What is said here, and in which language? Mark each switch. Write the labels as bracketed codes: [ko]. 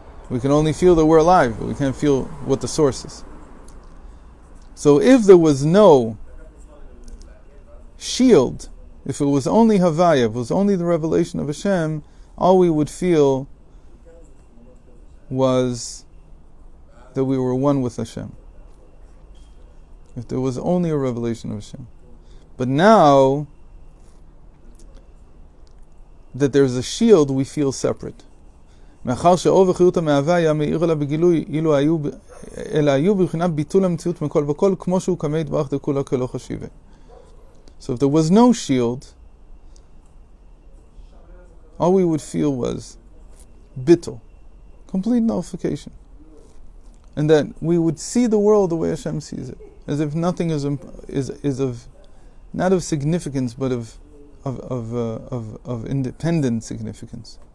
[en] We can only feel that we're alive, but we can't feel what the source is. So if there was no shield, if it was only Havaya, if it was only the revelation of Hashem, all we would feel was that we were one with Hashem. If there was only a revelation of Hashem. But now that there's a shield, we feel separate. [he] מאחר שאור וחיות המהווה היה מאיר לה בגילוי, אלא היו בבחינת ביטול המציאות מכל וכל, כמו שהוא כמה יתברך דכולה כלא חשיבה. [en] So if there was no shield, all we would feel was bittul, complete nullification. And that we would see the world the way Hashem sees it, as if nothing is of, not of significance, but of independent significance.